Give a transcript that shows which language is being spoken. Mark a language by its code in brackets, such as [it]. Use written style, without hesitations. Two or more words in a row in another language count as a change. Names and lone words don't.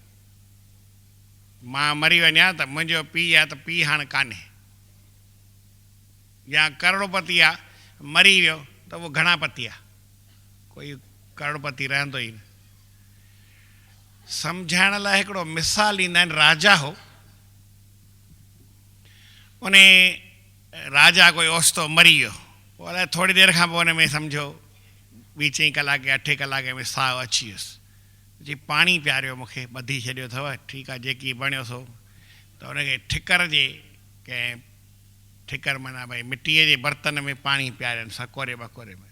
[sd] मां मरी वञा त मुंहिंजो पीउ आहे त पीउ हाणे कान्हे। या करोड़पति आहे, मरी वियो त उहो घणा पति आहे, कोई करोड़पति रहंदो ई न। सम्झाइण लाइ हिकिड़ो मिसाल ॾींदा आहिनि। राजा हो, उन राजा कोई ओचितो मरी वियो, पोइ अलाए थोरी देरि खां पोइ हुन में सम्झो 2-4 कलाके 8 कलाके में साहु अची वियुसि। जी पाणी पियारियो, मूंखे ॿधी छॾियो अथव, ठीकु आहे जेकी बणियो सो। त हुनखे ठिकर जे कंहिं ठिकर माना भई मिटीअ जे बर्तन में पाणी पियारनि, सकोरे बकोरे में।